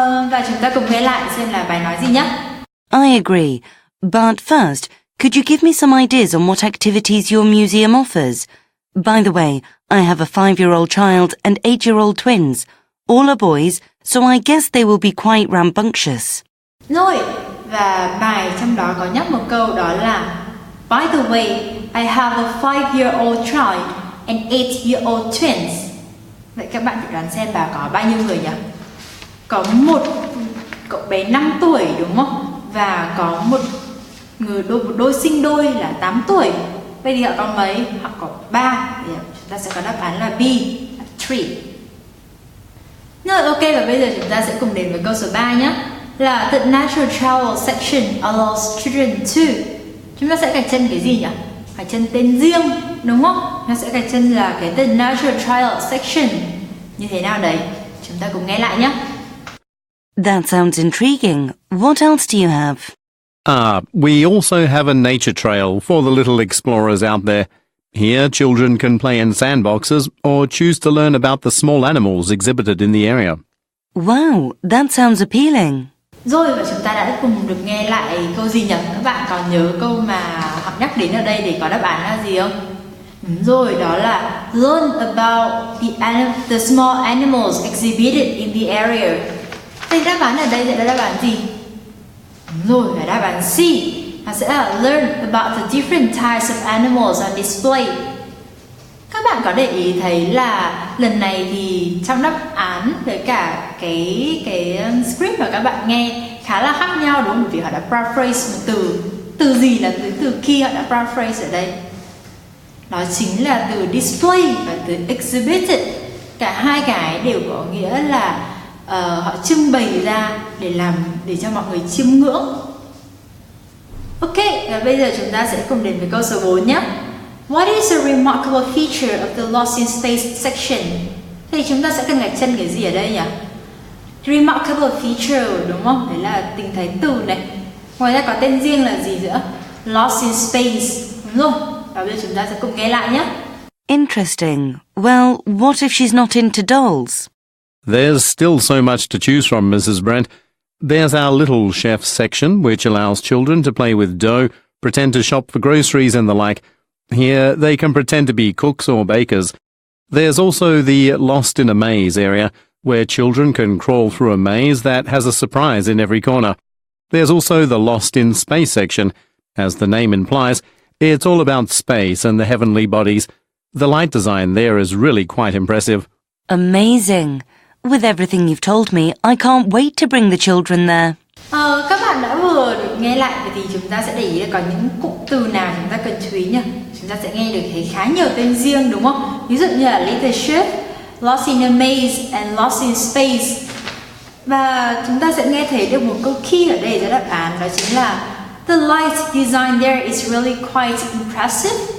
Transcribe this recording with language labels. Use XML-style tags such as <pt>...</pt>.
<vi>Và chúng ta cùng nghe lại xem là bài nói gì nhé.</vi> <en>I agree. But first, could you give me some ideas on what activities your museum offers? By the way, I have a 5-year-old child and 8-year-old twins. All are boys, so I guess they will be quite rambunctious.</en> <vi>Rồi, và bài trong đó có nhắc một câu đó là</vi> <en>By the way, I have a 5-year-old child and 8-year-old twins.</en> <vi>Vậy các bạn thử đoán xem bà có bao nhiêu người nhỉ? Có một cậu bé 5 tuổi đúng không? Và có một đôi sinh đôi là 8 tuổi. Vậy thì họ có mấy? Họ có 3. Thì chúng ta sẽ có đáp án là B, 3. Rồi, ok, và bây giờ chúng ta sẽ cùng đến với câu số 3 nhé. Là</vi> <en>the natural travel section allows children to.</en> <vi>Chúng ta sẽ gạch chân cái gì nhỉ? Gạch chân tên riêng, đúng không? Chúng ta sẽ gạch chân là cái</vi> <en>the natural travel section.</en> <vi>Như thế nào đấy? Chúng ta cùng nghe lại nhé.</vi> <en>That sounds intriguing. What else do you have? We also have a nature trail for the little explorers out there. Here, children can play in sandboxes or choose to learn about the small animals exhibited in the area. Wow, that sounds appealing.</en> <vi>Rồi, và chúng ta đã cùng được nghe lại câu gì nhỉ? Các bạn còn nhớ câu mà họ nhắc đến ở đây để có đáp án là gì không? Đúng rồi, đó là</vi> <en>learn about the small animals exhibited in the area.</en> <vi>Vậy đáp án ở đây sẽ là đáp án gì? Đúng rồi, là đáp án C. Nó sẽ là</vi> <en>learn about the different types of animals on display.</en> <vi>Các bạn có để ý thấy là lần này thì trong đáp án với cả cái script mà các bạn nghe khá là khác nhau, đúng không? Vì họ đã paraphrase một từ. Từ gì là từ khi họ đã paraphrase ở đây? Đó chính là từ display và từ exhibited. Cả hai cái đều có nghĩa là họ trưng bày ra để cho mọi người chiêm ngưỡng. Ok, và bây giờ chúng ta sẽ cùng đến với câu số 4 nhé.</vi> <en>What is a remarkable feature of the Lost in Space section?</en> <vi>Thì chúng ta sẽ cần gạch chân cái gì ở đây nhỉ?</vi> <en>Remarkable feature,</en> <vi>đúng không? Đấy là tình thái từ này. Ngoài ra có tên riêng là gì nữa? Lost in Space, đúng không? Và bây giờ chúng ta sẽ cùng nghe lại nhé.</vi> <en>Interesting. Well, what if she's not into dolls? There's still so much to choose from, Mrs. Brent. There's our little chef section, which allows children to play with dough, pretend to shop for groceries and the like. Here, they can pretend to be cooks or bakers. There's also the Lost in a Maze area, where children can crawl through a maze that has a surprise in every corner. There's also the Lost in Space section. As the name implies, it's all about space and the heavenly bodies. The light design there is really quite impressive. Amazing. With everything you've told me, I can't wait to bring the children there.</en> <vi>Các bạn đã vừa được nghe lại, vậy thì chúng ta sẽ để ý là có những cụm từ nào chúng ta cần chú ý nhỉ? Chúng ta sẽ nghe được thấy khá nhiều tên riêng, đúng không? Ví dụ như là Little Ship, Lost in a Maze and Lost in Space. Và chúng ta sẽ nghe thấy được một câu key ở đây cho đáp án, đó chính là</vi> <en>The light design there is really quite impressive.</en>